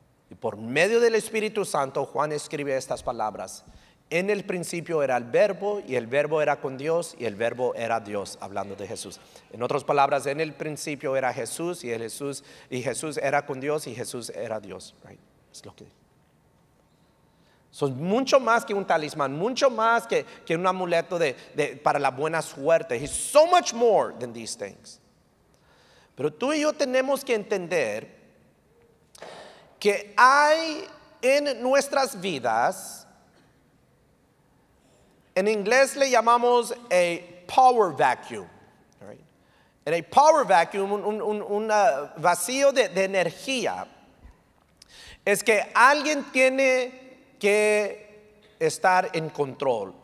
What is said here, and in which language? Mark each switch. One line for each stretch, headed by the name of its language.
Spanish: Y por medio del Espíritu Santo, Juan escribe estas palabras: en el principio era el verbo, y el verbo era con Dios, y el verbo era Dios, hablando de Jesús. En otras palabras, en el principio era Jesús, y Jesús era con Dios, y Jesús era Dios. Right? Es lo que son mucho más que un talismán, mucho más que un amuleto para la buena suerte.
English: He's so much more than these things.
Spanish: Pero tú y yo tenemos que entender que hay en nuestras vidas, en inglés le llamamos a power vacuum. Right? En a power vacuum, un vacío de energía, es que alguien tiene que estar en control.